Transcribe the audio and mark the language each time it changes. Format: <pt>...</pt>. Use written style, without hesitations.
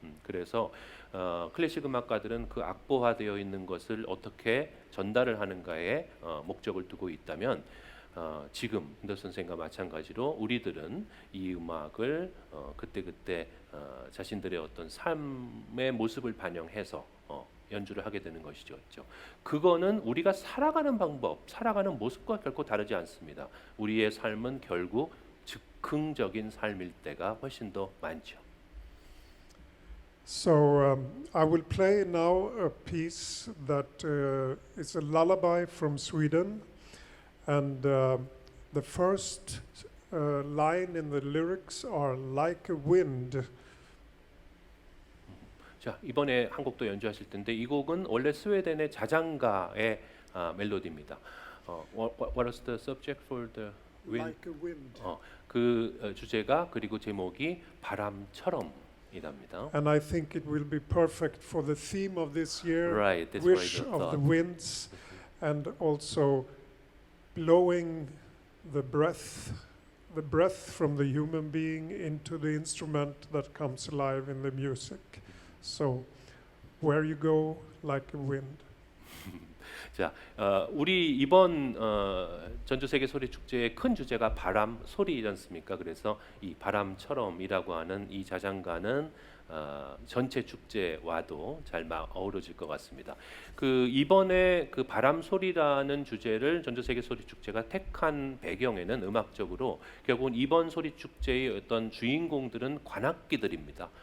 <ko>그래서 클래식 음악가들은 그 악보화되어 있는 것을 어떻게 전달을 하는가에 목적을 두고 있다면, 지금 힌더 선생과 마찬가지로 우리들은 이 음악을 그때 자신들의 어떤 삶의 모습을 반영해서 연주를 하게 되는 것이죠. 그렇죠? 그거는 우리가 살아가는 방법, 살아가는 모습과 결코 다르지 않습니다. 우리의 삶은 결국 즉흥적인 삶일 때가 훨씬 더 많죠.</ko> <en>So I will play now a piece that is a lullaby from Sweden, and the first line in the lyrics are like a wind.</en> <ko>자, 이번에 한 곡도 연주하실 텐데 이 곡은 원래 스웨덴의 자장가의 멜로디입니다.</ko> <en>What was the subject for the wind? Like a wind.</en> <ko>주제가 그리고 제목이 바람처럼이랍니다.</ko> <en>And I think it will be perfect for the theme of this year, Right, that's what I Wish of thought. the Winds, and also blowing the breath from the human being into the instrument that comes alive in the music. So, where you go, like a wind.</en> <ko>자, 우리 이번 전주 세계 소리 축제의 큰 주제가 바람, 소리이지 않습니까? 그래서 이 바람처럼이라고 하는 이 자장가는 전체 축제와도 잘 어우러질 것 같습니다. 그 이번에 그 바람 소리라는 주제를 전주 세계 소리 축제가 택한 배경에는 음악적으로 결국은 이번 소리 축제의 어떤 주인공들은 관악기들입니다.</ko>